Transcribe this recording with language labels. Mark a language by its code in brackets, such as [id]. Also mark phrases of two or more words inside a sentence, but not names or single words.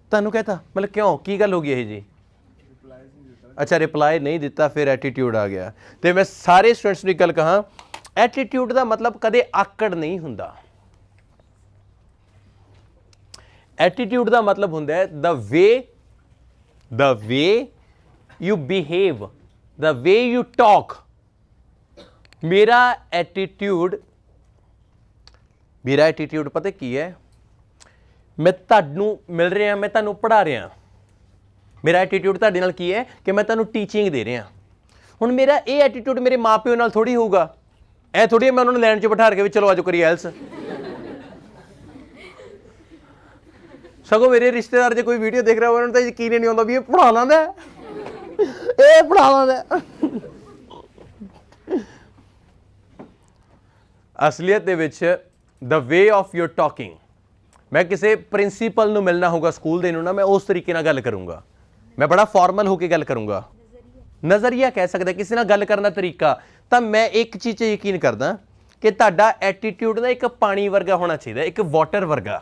[pa] ਤੁਹਾਨੂੰ ਕਹਤਾ ਮਤਲਬ ਕਿਉਂ, ਕੀ ਗੱਲ ਹੋ ਗਈ ਇਹ ਜੀ? ਅੱਛਾ ਰਿਪਲਾਈ ਨਹੀਂ ਦਿੱਤਾ, ਫਿਰ ਐਟੀਟਿਊਡ ਆ ਗਿਆ। ਤੇ ਮੈਂ ਸਾਰੇ ਸਟੂਡੈਂਟਸ ਨੂੰ ਇੱਕ ਗੱਲ ਕਹਾਂ, ਐਟੀਟਿਊਡ ਦਾ ਮਤਲਬ ਕਦੇ ਆਕੜ ਨਹੀਂ ਹੁੰਦਾ। ਐਟੀਟਿਊਡ ਦਾ ਮਤਲਬ ਹੁੰਦਾ ਹੈ [en] the way you behave, the way you talk। [pa] ਮੇਰਾ ਐਟੀਟਿਊਡ ਪਤਾ ਕੀ ਹੈ, ਮੈਂ ਤੁਹਾਨੂੰ ਮਿਲ ਰਿਹਾ, ਮੈਂ ਤੁਹਾਨੂੰ ਪੜ੍ਹਾ ਰਿਹਾ। ਮੇਰਾ ਐਟੀਟਿਊਡ ਤੁਹਾਡੇ ਨਾਲ ਕੀ ਹੈ ਕਿ ਮੈਂ ਤੁਹਾਨੂੰ ਟੀਚਿੰਗ ਦੇ ਰਿਹਾ। ਹੁਣ ਮੇਰਾ ਇਹ ਐਟੀਟਿਊਡ ਮੇਰੇ ਮਾਪਿਓ ਨਾਲ ਥੋੜੀ ਹੋਊਗਾ, ਇਹ ਥੋੜੀ ਮੈਂ ਉਹਨਾਂ ਨੂੰ ਲੈਣ 'ਚ ਬਿਠਾ ਕੇ ਵੀ ਚਲੋ ਆਜੋ ਕਰੀ ਐਲਸ। ਸਗੋਂ ਮੇਰੇ ਰਿਸ਼ਤੇਦਾਰ ਜੇ ਕੋਈ ਵੀਡੀਓ ਦੇਖ ਰਿਹਾ ਉਹਨਾਂ ਨੂੰ ਤਾਂ ਯਕੀਨ ਹੀ ਨਹੀਂ ਆਉਂਦਾ ਵੀ ਇਹ ਪੜ੍ਹਾ ਲੈਂਦਾ, ਇਹ ਪੜ੍ਹਾ ਲੈਂਦਾ। ਅਸਲੀਅਤ ਦੇ ਵਿੱਚ [en] the way of your talking, [pa] ਮੈਂ ਕਿਸੇ ਪ੍ਰਿੰਸੀਪਲ ਨੂੰ ਮਿਲਣਾ ਹੋਊਗਾ ਸਕੂਲ ਦੇ ਨੂੰ ਨਾ, ਮੈਂ ਉਸ ਤਰੀਕੇ ਨਾਲ ਗੱਲ ਕਰੂੰਗਾ, ਮੈਂ ਬੜਾ ਫਾਰਮਲ ਹੋ ਕੇ ਗੱਲ ਕਰੂੰਗਾ। ਨਜ਼ਰੀਆ ਕਹਿ ਸਕਦਾ ਕਿਸੇ ਨਾਲ ਗੱਲ ਕਰਨ ਦਾ ਤਰੀਕਾ। ਤਾਂ ਮੈਂ ਇੱਕ ਚੀਜ਼ 'ਚ ਯਕੀਨ ਕਰਦਾ ਕਿ ਤੁਹਾਡਾ ਐਟੀਟਿਊਡ ਨਾ ਇੱਕ ਪਾਣੀ ਵਰਗਾ ਹੋਣਾ ਚਾਹੀਦਾ, ਇੱਕ ਵਾਟਰ ਵਰਗਾ।